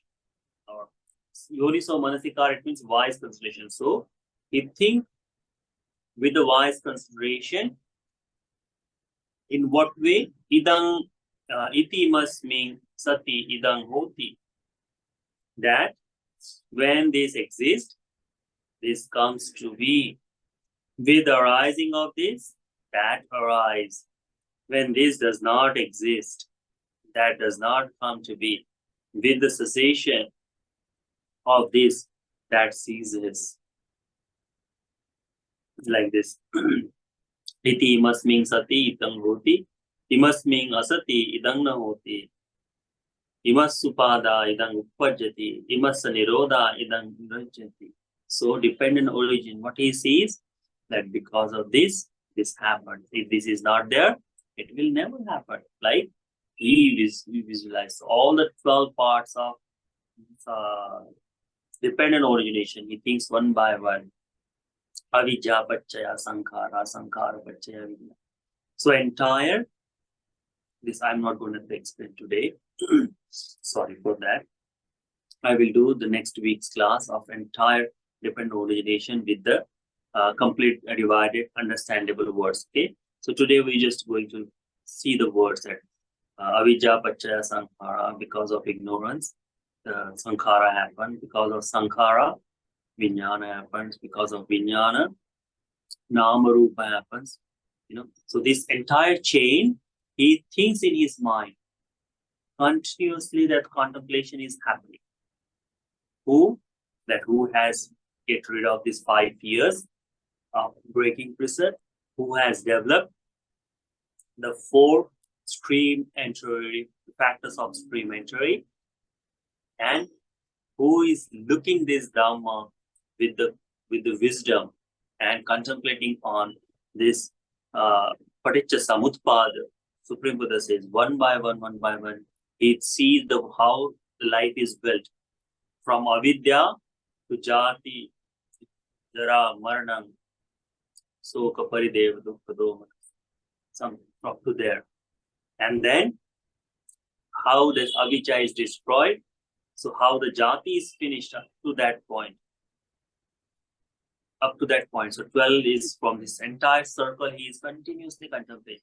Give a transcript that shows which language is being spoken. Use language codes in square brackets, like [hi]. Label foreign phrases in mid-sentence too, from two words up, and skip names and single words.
[pi] Or Yoniso Manasikar, [en] it means wise consideration. So he think with the wise consideration. In what way? [pi] Idang iti must mean sati idang hoti. [en] That when this exists, this comes to be. With the arising of this, that arise. When this does not exist, that does not come to be. With the cessation of this, that ceases. Like this. [pi] Iti must mean sati idang hoti. Imas mean asati idang na hoti. Imas supada idang uppajjati. Imas nirodha idang nirajjati. [en] So dependent origin, what he sees, that because of this, this happened. If this is not there, it will never happen. Like he visualized all the 12 parts of dependent origination. He thinks one by one. [pi] Avijja paccaya sankhara, sankhara paccaya vijna. [en] So entire, this I'm not going to explain today. Sorry for that. I will do the next week's class of entire dependent origination with the complete divided understandable words. Okay. So today we're just going to see the words that [pi] avijja paccaya sankhara, [en] because of ignorance, sankhara happened. Because of sankhara, vijnana happens. Because of vijnana, [pi] nama rupa [en] happens. So this entire chain, he thinks in his mind continuously that contemplation is happening. Who has get rid of these 5 years of breaking precept, who has developed the 4 stream entry factors of stream entry, and who is looking this Dhamma with the wisdom and contemplating on this [pi] paticca samutpada. [en] Supreme Buddha says one by one, he sees how the life is built from avidya to [pi] jati, jara, marna, soka, parideva, dukkha, [en] doma, some up to there. And then how this avijja is destroyed. So how the jati is finished up to that point. So 12 is from this entire circle he is continuously contemplating.